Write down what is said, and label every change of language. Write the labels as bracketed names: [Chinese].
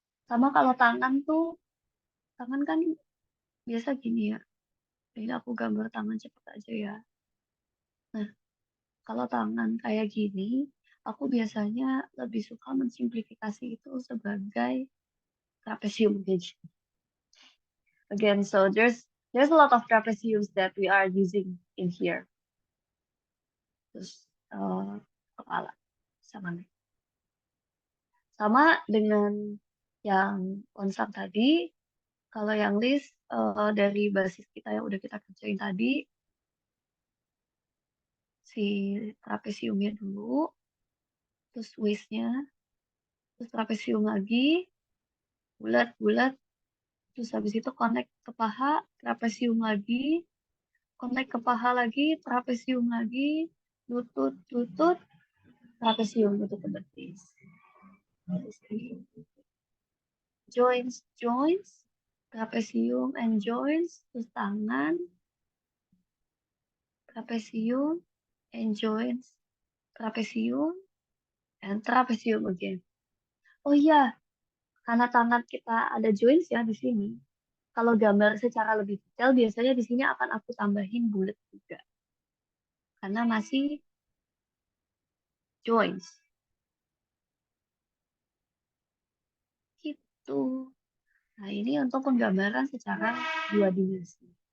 [Indonesian] Sama kalau tangan tuh, tangan kan biasa gini ya. Ini aku gambar tangan cepet aja ya. Nah, kalau tangan kayak gini, aku biasanya lebih suka mensimplifikasi itu sebagai trapesium gitu. [English] Again, so there's a lot of trapeziums that we are using in here. [Indonesian] Terus kepala sama nih. Sama dengan yang konsep tadi, kalau yang list dari basis kita yang udah kita kerjain tadi, si trapesiumnya dulu, terus waist-nya, terus trapesium lagi, bulat-bulat, terus habis itu connect ke paha, trapesium lagi, connect ke paha lagi, trapesium lagi, lutut, lutut, trapesium, lutut ke betis. [English] Joints, joints, trapesium and joints, [Indonesian] terus tangan, [English] trapesium and joints, trapesium and trapesium again. [Indonesian] Oh iya, karena tangan kita ada joints ya di sini. Kalau gambar secara lebih detail, biasanya di sini akan aku tambahin bulat juga. Karena masih joints. Gitu. Nah, ini untuk penggambaran secara dua dimensi.